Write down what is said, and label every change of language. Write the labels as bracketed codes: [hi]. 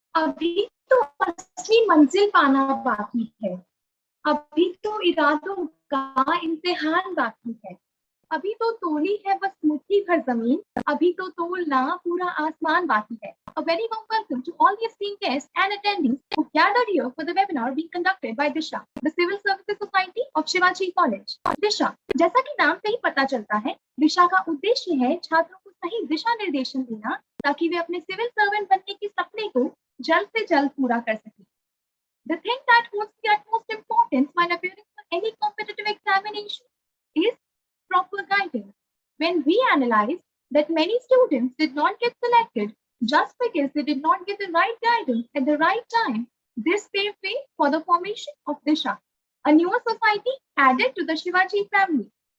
[hi] अभी तो असली मंजिल पाना बाकी है, अभी तो इरादों का इम्तिहान बाकी है, अभी तो तोली है बस मुट्ठी भर जमीन, अभी तो तोलना पूरा आसमान बाकी है. [en] A very warm welcome to all the esteemed guests and attendees who gathered here for the webinar being conducted by Disha, the Civil Services Society of Shivaji College. [hi] Disha, जैसा कि नाम से ही पता चलता है, दिशा का उद्देश्य है छात्रों को सही दिशा निर्देशन देना ताकि वे अपने सिविल सर्वेंट बनने के सपने को जल्द से जल्द पूरा कर सकें. [en] The thing that holds the utmost importance while appearing for any competitive examination is proper guidance. When we analyzed that many students did not get selected just because they did not get the right guidance at the right time, this paved way for the formation of Disha, a newer society added to the Shivaji family.